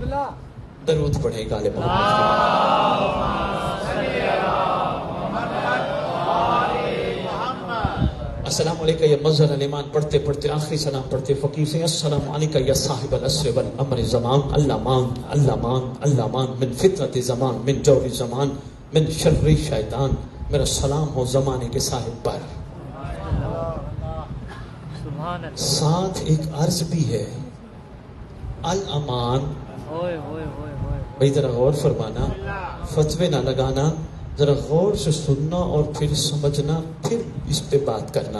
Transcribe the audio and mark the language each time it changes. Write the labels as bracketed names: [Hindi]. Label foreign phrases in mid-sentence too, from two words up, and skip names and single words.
[Urdu] درود پڑھے غالب. [Arabic] السلام علیکم یا مظہر الایمان. [Urdu] پڑھتے پڑھتے آخری سلام پڑھتے فقیر سے [Arabic] السلام علیکم یا صاحب العصر والامر زمان. اللہ مان اللہ مان اللہ مان، من فتنت زمان، من جور زمان، من شر شیطان. [Urdu] میرا سلام ہو زمانے کے صاحب پر. [Arabic] سبحان اللہ. [Urdu] ساتھ ایک عرض بھی ہے، الامان. ہوئے ہوئے ہوئے ہوئے. بھئی ذرا غور فرمانا، فتوے نہ لگانا، ذرا غور سے سننا اور پھر سمجھنا، پھر اس پہ بات کرنا.